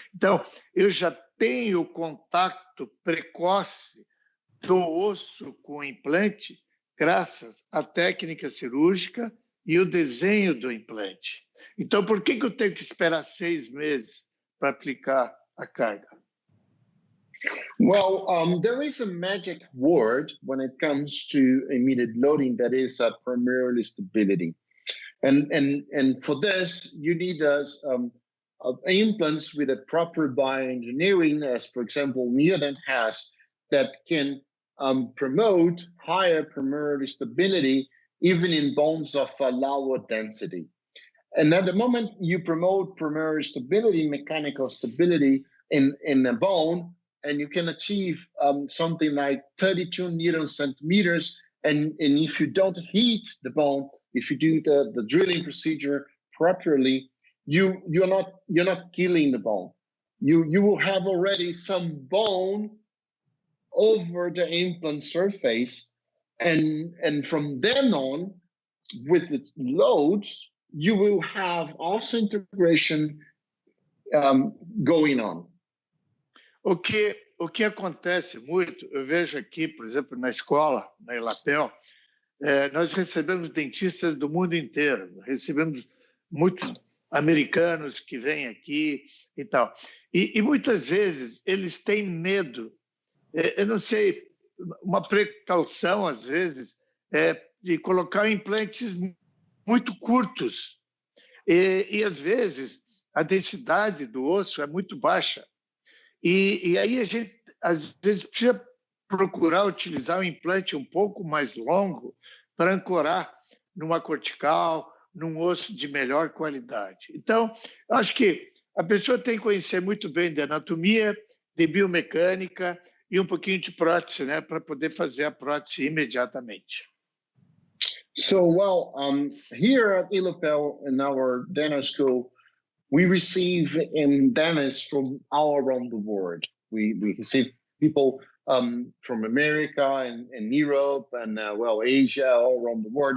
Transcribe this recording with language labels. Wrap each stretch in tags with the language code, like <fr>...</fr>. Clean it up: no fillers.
<pt>Então, eu já tenho contato precoce do osso com o implante graças à técnica cirúrgica e o desenho do implante. Então, por que eu tenho que esperar 6 meses para aplicar a carga?</pt> <en>Well, there is a magic word when it comes to immediate loading that is primarily stability. And for this, you need implants with a proper bioengineering, as for example, Neodent has, that can promote higher premolar stability, even in bones of lower density. And at the moment you promote premolar stability, mechanical stability in a bone, and you can achieve something like 32 Newton centimeters. And if you don't heat the bone, if you do the drilling procedure properly, you're not killing the bone. You will have already some bone over the implant surface, and from then on, with the loads, you will have also integration going on.</en> <pt>O que acontece muito, eu vejo aqui, por exemplo, na escola, na ILAPEO, nós recebemos dentistas do mundo inteiro, recebemos muitos americanos que vêm aqui e tal. E muitas vezes eles têm medo, eu não sei, uma precaução às vezes, de colocar implantes muito curtos. E às vezes a densidade do osso é muito baixa. E aí a gente, às vezes, precisa procurar utilizar um implante um pouco mais longo para ancorar numa cortical, num osso de melhor qualidade. Então, eu acho que a pessoa tem que conhecer muito bem de anatomia, de biomecânica e um pouquinho de prótese, né, para poder fazer a prótese imediatamente.</pt> <en>So, well, here at ILAPEO in our dental school, we receive dentists from all around the world. We receive people from America and Europe and, Asia, all around the world.</en>